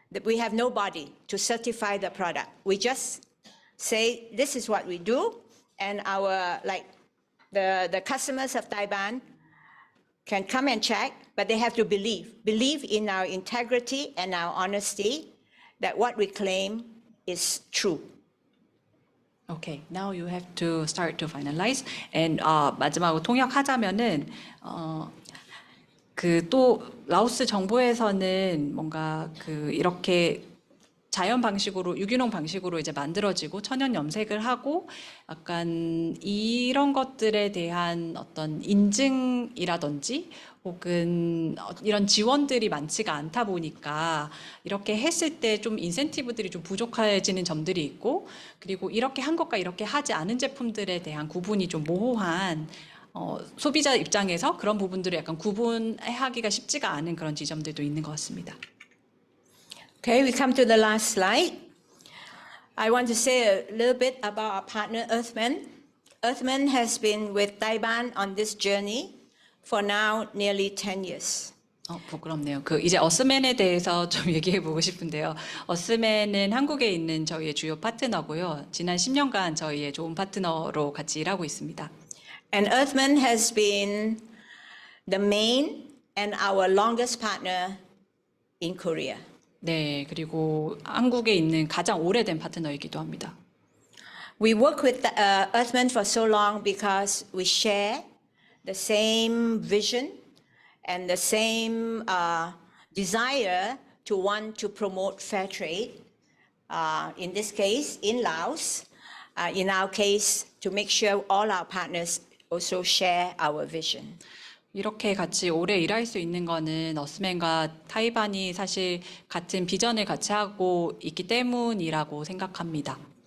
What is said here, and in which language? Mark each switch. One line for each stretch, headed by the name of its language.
English: We have no body to certify the product. We just say, this is what we do, and our, like, the customers of Taiwan can come and check, but they have to believe in our integrity and our honesty that what we claim is true. Okay, now you have to start to finalize.
Korean: And 마지막으로 통역하자면은 그 또 라오스 정부에서는 뭔가 그 이렇게 자연 방식으로 유기농 방식으로 이제 만들어지고 천연 염색을 하고 약간 이런 것들에 대한 어떤 인증이라든지 혹은 이런 지원들이 많지가 않다 보니까 이렇게 했을 때 좀 인센티브들이 좀 부족해지는 점들이 있고, 그리고 이렇게 한 것과 이렇게 하지 않은 제품들에 대한 구분이 좀 모호한 소비자 입장에서 그런 부분들을 약간 구분하기가 쉽지가 않은 그런 지점들도 있는 것 같습니다.
English: Okay, we come to the last slide. I want to say a little bit about our partner Earthman. Earthman has been with Taiwan on this journey for now nearly 10 years.
Korean: 부끄럽네요. 그 이제 어스맨에 대해서 좀 얘기해 보고 싶은데요. 어스맨은 한국에 있는 저희의 주요 파트너고요. 지난 10년간 저희의 좋은 파트너로 같이 일하고 있습니다.
English: And Earthman has been the main and our longest partner in Korea.
Korean: 네, 그리고 한국에 있는 가장 오래된 파트너이기도 합니다.
English: We work with Earthman for so long because we share the same vision and the same desire to want to promote fair trade. In this case, in Laos, in our case, to make sure all our partners also share our vision.
Korean: 이렇게 같이 오래 일할 수 있는 거는 어스맨과 타이반이 사실 같은 비전을 같이 하고 있기 때문이라고 생각합니다.